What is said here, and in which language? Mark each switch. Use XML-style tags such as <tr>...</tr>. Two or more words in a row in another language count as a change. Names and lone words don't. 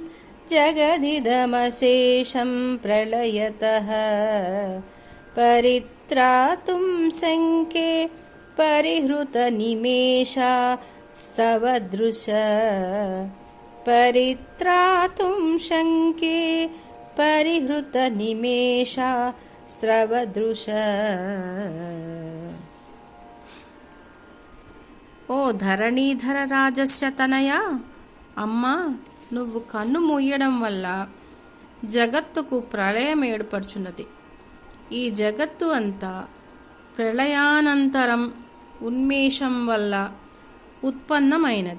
<sa>जगदिदमशेषं प्रलयतः परित्रातुं शङ्के परिहृतनिमेषास्तव दृश परित्रातुं शङ्के परिहृतनिमेषास्त्रव दृश.</sa> <te>ఓ</te> <sa>ధరణీధర రాజస్య తనయ,</sa> <te>అమ్మా, నువ్వు కన్ను మూయడం వల్ల జగత్తుకు ప్రళయం ఏర్పడుచున్నది. ఈ జగత్తు అంతా ప్రళయానంతరం ఉన్మేషం వల్ల ఉత్పన్నమైనది.</te>